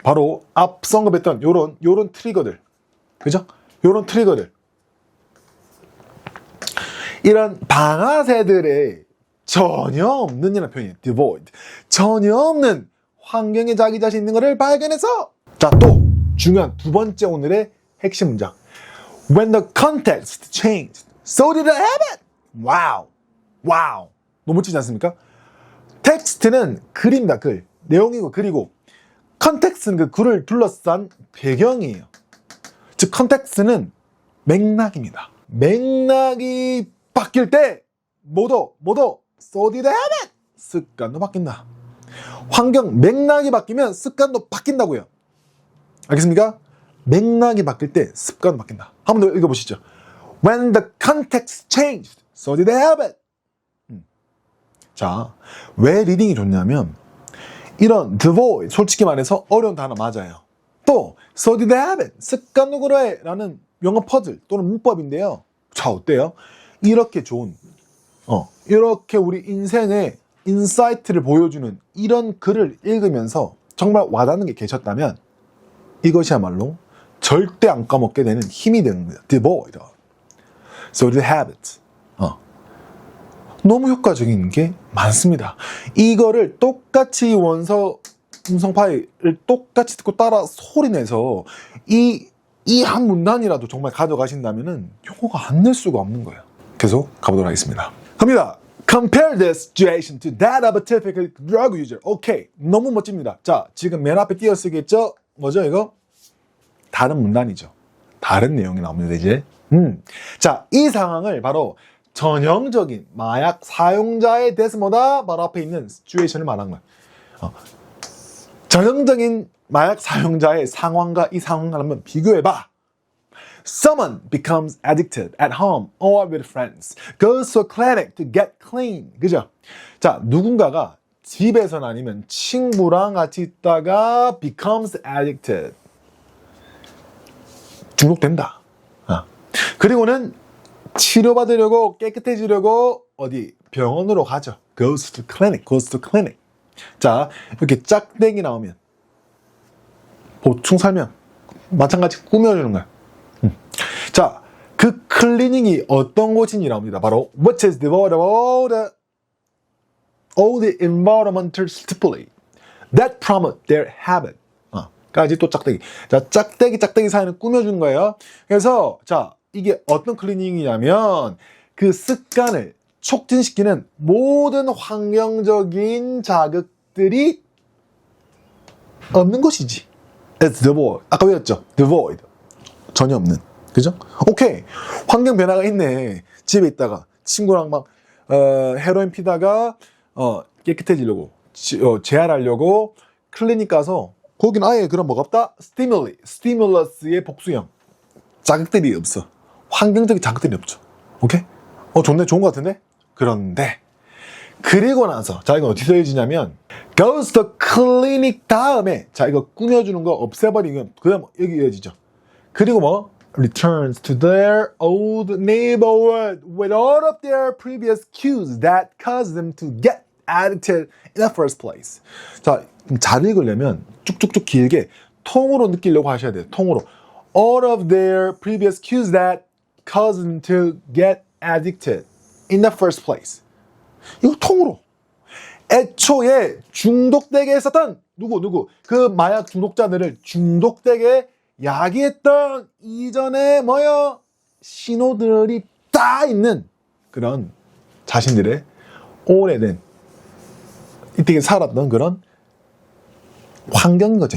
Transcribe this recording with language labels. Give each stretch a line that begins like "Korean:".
Korean: 바로 앞서 언급했던 요런 트리거들. 그죠? 요런 트리거들. 이런 방아쇠들의 전혀 없는 이라는 표현이에요.
English: devoid.
Korean: 전혀 없는 환경에 자기 자신 있는 거를 발견해서 자, 또 중요한 두 번째 오늘의 핵심 문장.
English: When the context changed, so did the habit.
Korean: 와우. 너무 멋지지 않습니까? 텍스트는 글입니다. 글. 내용이고 글이고 컨텍스트는 그 글을 둘러싼 배경이에요. 즉 컨텍스트는 맥락입니다. 맥락이 바뀔 때 뭐도
English: so did the habit.
Korean: 습관도 바뀐다. 환경 맥락이 바뀌면 습관도 바뀐다고요. 알겠습니까? 맥락이 바뀔 때 습관도 바뀐다. 한 번 더 읽어보시죠.
English: When the context changed, so did the habit.
Korean: 자, 왜 리딩이 좋냐면 이런 devoid, 솔직히 말해서 어려운 단어 맞아요. 또
English: so did the habit,
Korean: 습관도 그래 라는 영어 퍼즐 또는 문법인데요. 자, 어때요? 이렇게 좋은 이렇게 우리 인생의 인사이트를 보여주는 이런 글을 읽으면서 정말 와닿는 게 계셨다면 이것이야말로 절대 안 까먹게 되는 힘이 되는 거예요.
English: devoid. So the habit.
Korean: 너무 효과적인 게 많습니다. 이거를 똑같이 원서 음성 파일을 똑같이 듣고 따라 소리내서 이 한 문단이라도 정말 가져가신다면은 효과가 안 낼 수가 없는 거예요. 계속 가보도록 하겠습니다. 갑니다.
English: Compare this situation to that of a typical drug user.
Korean: 오케이. 너무 멋집니다. 자, 지금 맨 앞에 띄어쓰겠죠? 뭐죠, 이거? 다른 문단이죠. 다른 내용이 나옵니다, 이제. 자, 이 상황을 바로 전형적인 마약 사용자의 데스모다 바로 앞에 있는 시츄에이션을 말한 거예요. 전형적인 마약 사용자의 상황과 이 상황을 한번 비교해봐.
English: Someone becomes addicted at home or with friends, goes to a clinic to get clean.
Korean: 그죠? 자, 누군가가 집에서나 아니면 친구랑 같이 있다가
English: becomes addicted.
Korean: 중독된다. 그리고는 치료받으려고 깨끗해지려고 어디 병원으로 가죠.
English: goes to clinic.
Korean: 자, 이렇게 짝대기 나오면 보충 설명 마찬가지 꾸며주는 거야. 자, 그 클리닉이 어떤 곳인지 나옵니다.
English: 바로 what is devoid of all the environmental stimuli that promote their habit.
Korean: 까지 또 짝대기. 자, 짝대기 사연을 꾸며주는 거예요. 그래서 자, 이게 어떤 클리닉이냐면 그 습관을 촉진시키는 모든 환경적인 자극들이 없는 것이지.
English: It's devoid.
Korean: 아까 외웠죠? devoid. 전혀 없는. 그죠? 오케이. 환경 변화가 있네. 집에 있다가 친구랑 막 헤로인 피다가 깨끗해지려고 재활하려고 클리닉 가서 거긴 아예 그런 뭐가 없다? 스티뮬러스의 복수형. 자극들이 없어. 환경적인 자극들이 없죠. 오케이? 좋네. 좋은 것 같은데? 그런데 그리고 나서 자 이건 어디서 이어지냐면
English: goes to clinic
Korean: 다음에 자 이거 꾸며주는 거 없애버리면 그 다음 여기 이어지죠. 그리고 뭐
English: returns to their old neighborhood with all of their previous cues that caused them to get addicted in the first place.
Korean: 자, 잘 읽으려면 쭉쭉쭉 길게 통으로 느끼려고 하셔야 돼요.
English: 통으로 all of their previous cues that caused them to get addicted in the first place.
Korean: 이거 통으로 애초에 중독되게 했었던 누구 그 마약 중독자들을 중독되게 야기했던 이전에 신호들이 다 있는 그런 자신들의 오래된 이때 살았던 그런 환경인 거죠.